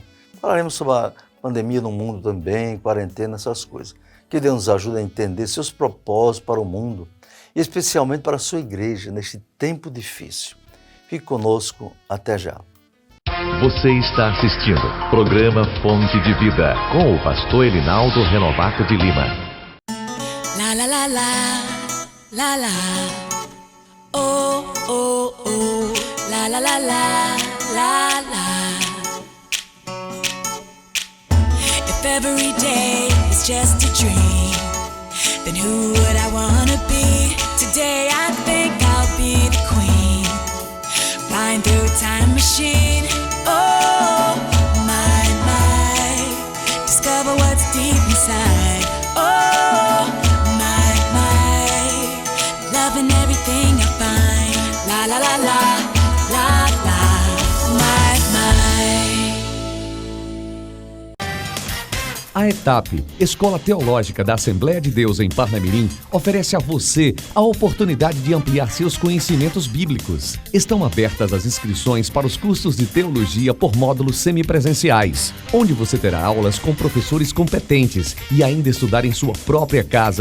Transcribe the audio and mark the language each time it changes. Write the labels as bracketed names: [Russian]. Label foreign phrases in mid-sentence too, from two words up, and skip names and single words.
[Portuguese] Falaremos sobre a pandemia no mundo também, quarentena, essas coisas. Que Deus nos ajude a entender seus propósitos para o mundo e especialmente para a sua igreja neste tempo difícil. Fique conosco, até já. Você está assistindo programa Fonte de Vida com o pastor Elinaldo Renovato de Lima. La la la la, la la, oh oh oh, la la la la, la la. [English] If every day is just a dream, then who would I wanna be? Today I think I'll be the queen. Flying through a time machine, oh my, discover what's deep inside, oh my, loving everything I find, la la la la, la la, my. [Portuguese] A ETAP, Escola Teológica da Assembleia de Deus em Parnamirim, oferece a você a oportunidade de ampliar seus conhecimentos bíblicos. Estão abertas as inscrições para os cursos de teologia por módulos semipresenciais, onde você terá aulas com professores competentes e ainda estudar em sua própria casa.